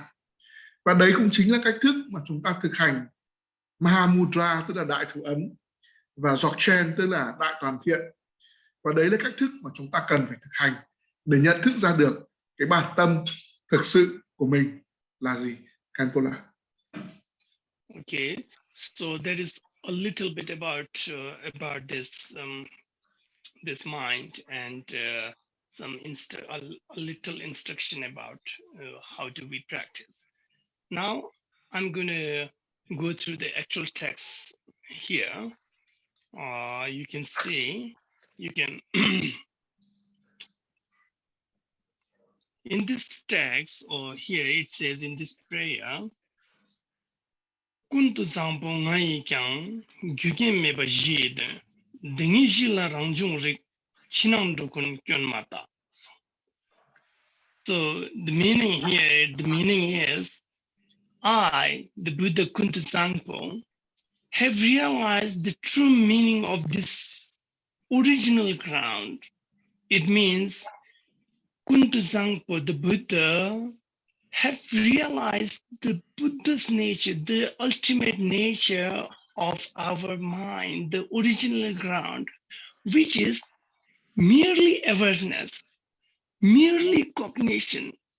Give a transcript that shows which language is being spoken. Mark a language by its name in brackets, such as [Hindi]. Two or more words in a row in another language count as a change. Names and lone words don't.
[Vietnamese] Và đấy cũng chính là cách thức mà chúng ta thực hành Mahamudra, tức là đại thủ ấn, và Dzogchen, tức là đại toàn thiện. Và đấy là cách thức mà chúng ta cần phải thực hành để nhận thức ra được cái bản tâm thực sự của mình là gì. Khenpo. [English] Okay, so there is a little bit about this mind, and a little instruction about how do we practice. Now I'm going to go through the actual text here. You can see, in this text, or here it says in this prayer, [Tibetan] ཀུན་ཏུ་བཟང་པོ་ང་ཡི་ཀྱང་རྒྱུ་རྐྱེན་མེད་པའི་གཞི་དོན་གྱི་གཞི་ལ་རང་བྱུང་རིག་པ་སྟེ་ཕྱི་ནང་སྒྲོ་སྐུར་སྐྱོན་མ་གོས. [English] So the meaning is, I, the Buddha Kuntu Zampo, have realized the true meaning of this original ground. It means Kuntu Zampo, the Buddha, have realized the Buddha's nature, the ultimate nature of our mind, the original ground, which is merely awareness, merely cognition.